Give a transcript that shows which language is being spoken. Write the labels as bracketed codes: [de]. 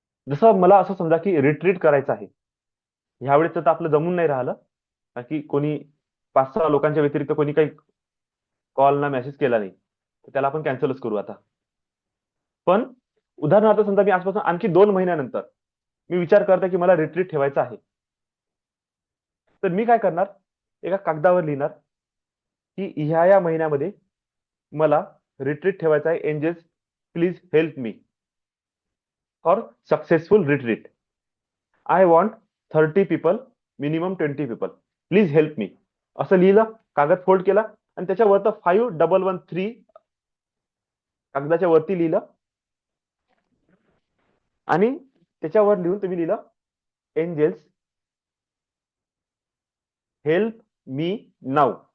[mr] जसं मला असं समजा की रिट्रीट करायचं आहे. ह्यावेळेस तर आपलं जमून नाही राहिलं, की कोणी 5-6 लोकांच्या व्यतिरिक्त कोणी काही कॉल ना मेसेज केला नाही, तर त्याला आपण कॅन्सलच करू आता. पण उदाहरणार्थ समजा मी आजपासून आणखी 2 महिन्यानंतर मी विचार करतो की मला रिट्रीट ठेवायचं आहे, तर मी काय करणार? एका कागदावर लिहिणार की ह्या या महिन्यामध्ये मला रिट्रीट ठेवायचा आहे. [en] Angels please help me for successful retreat. I want 30 people, minimum 20 people, please help me. [mr] असं लिहिलं, कागद फोल्ड केला आणि त्याच्यावर 5113 कागदाच्या वरती लिहिलं आणि त्याच्यावर लिहून तुम्ही लिहिलं [en] Angels help me नाव.